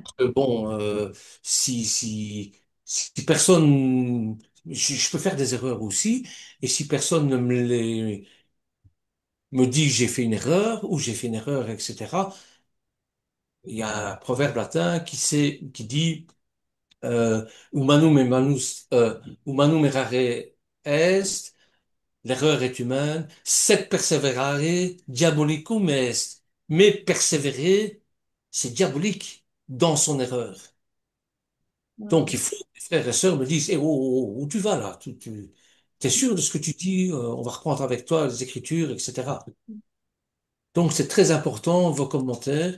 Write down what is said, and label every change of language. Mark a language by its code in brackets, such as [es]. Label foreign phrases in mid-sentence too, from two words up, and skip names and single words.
[fr] Bon, si personne, je peux faire des erreurs aussi, et si personne ne me dit que j'ai fait une erreur ou j'ai fait une erreur, etc. Il y a un proverbe latin qui dit [la] humanum humanum errare est, [fr] l'erreur est humaine, [la] sed perseverare diabolicum est. [fr] Mais persévérer, c'est diabolique dans son erreur. Donc il faut que les frères et sœurs me disent, où tu vas là? T'es sûr de ce que tu dis? On va reprendre avec toi les Écritures, etc. Donc c'est très important, vos commentaires.